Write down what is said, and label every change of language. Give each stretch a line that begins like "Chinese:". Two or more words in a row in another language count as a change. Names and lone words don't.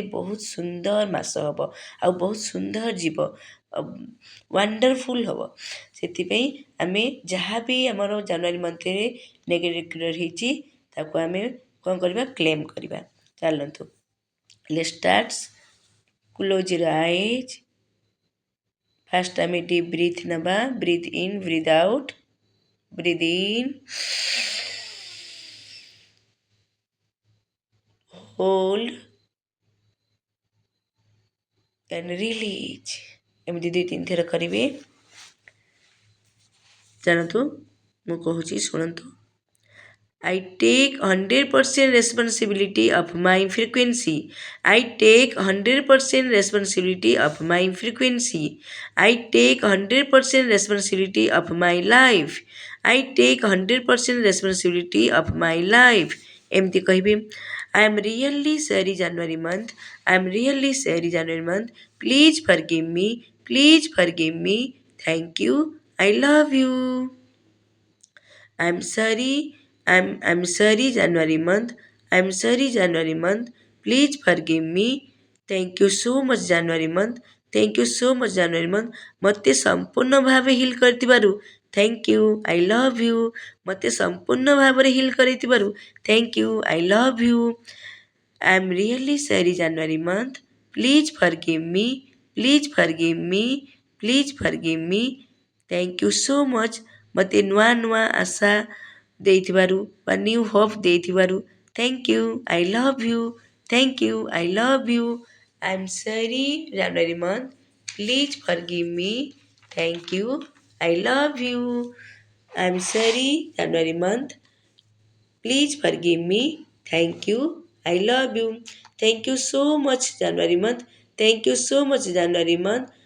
Odia: ବହୁତ ସୁନ୍ଦର ମାସ ହେବ ଆଉ ବହୁତ ସୁନ୍ଦର ଯିବ ୱାଣ୍ଡରଫୁଲ୍ ହେବ ସେଥିପାଇଁ ଆମେ ଯାହା ବି ଆମର
English: January monthରେ negative create
Odia: ହେଇଛି ତାକୁ ଆମେ କ'ଣ କରିବା କ୍ଲେମ୍ କରିବା ଚାଲନ୍ତୁ
English: let's start close your eyes first
Odia: ଆମେ
English: deep breath
Odia: ନେବା
English: breath in breath out breath in hold and release
Odia: ଏମିତି 2-3 ଥର କରିବେ ଜାଣନ୍ତୁ ମୁଁ କହୁଛି ଶୁଣନ୍ତୁ
English: I take 100% responsibility of my frequency. I take 100% responsibility of my frequency. I take 100% responsibility of my life. I take 100% responsibility of my life.
Odia: ଏମିତି କହିବି
English: I am really sorry January month. I am really sorry January month. Please forgive me. Please forgive me. Thank you. I love you. I'm sorry. I'm sorry January month. I'm sorry January month. Please forgive me. Thank you so much January month. Thank you so much January month.
Odia: ମୋତେ ସମ୍ପୂର୍ଣ୍ଣ ଭାବେ ହିଲ୍ କରିଥିବାରୁ
English: thank you I love you
Odia: ମୋତେ ସମ୍ପୂର୍ଣ୍ଣ ଭାବରେ ହିଲ୍ କରିଥିବାରୁ
English: thank you I love you I am really sorry January month. Please forgive me. Please forgive me. Please forgive me. Thank you so much.
Odia: ମୋତେ ନୂଆ ନୂଆ ଆଶା ଦେଇଥିବାରୁ ବା
English: new hope ଦେଇଥିବାରୁ thank you I love you thank you I love you I am sorry January month please forgive me thank you I love you I am sorry January month please forgive me thank you I love you thank you so much January month thank you so much January month